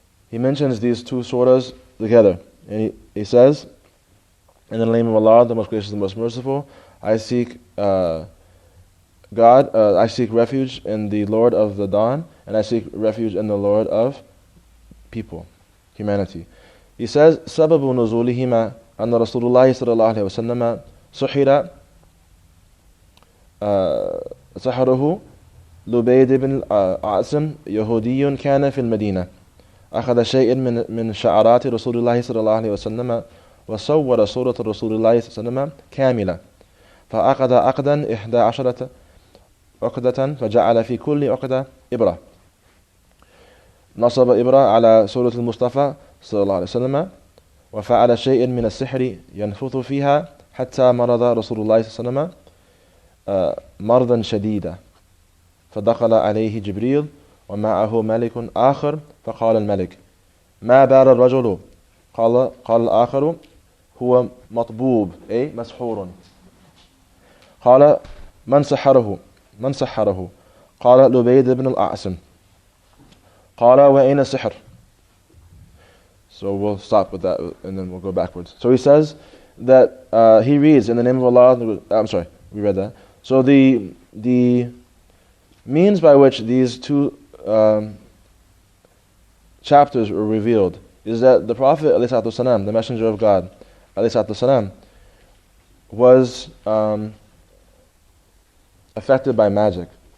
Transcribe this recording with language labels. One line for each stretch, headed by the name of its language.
English: He mentions these 2 surahs together, and he says, in the name of Allah, the most gracious and most merciful, I seek I seek refuge in the Lord of the dawn, and I seek refuge in the Lord of people, humanity.
Arabic: He says, سبب نزولهما أن رسول الله صلى الله عليه وسلم سحر سحره لبيد بن عاصم يهودي كان في المدينة أخذ شيء من شعرات رسول الله صلى الله عليه وسلم وصور صورة رسول الله صلى الله عليه وسلم كاملة فأخذ عقدا 11 عقدة فجعل في كل عقدة إبرة نصب إبرة على صورة المصطفى صلى الله عليه وسلم وفعل شيء من السحر ينفث فيها حتى مرض رسول الله صلى الله عليه وسلم مرضا شديدا فدخل عليه جبريل ومعه ملك آخر فقال الملك ما بال الرجل قال الآخر هو مطبوب أي مسحور. قال من سحره قال لبيد بن الأعسم. قال وأين السحر.
English: So we'll stop with that and then we'll go backwards. So he says that he reads in the name of Allah. I'm sorry, we read that. So the means by which these two chapters were revealed is that the Prophet ﷺ, the Messenger of God ﷺ, was affected by magic.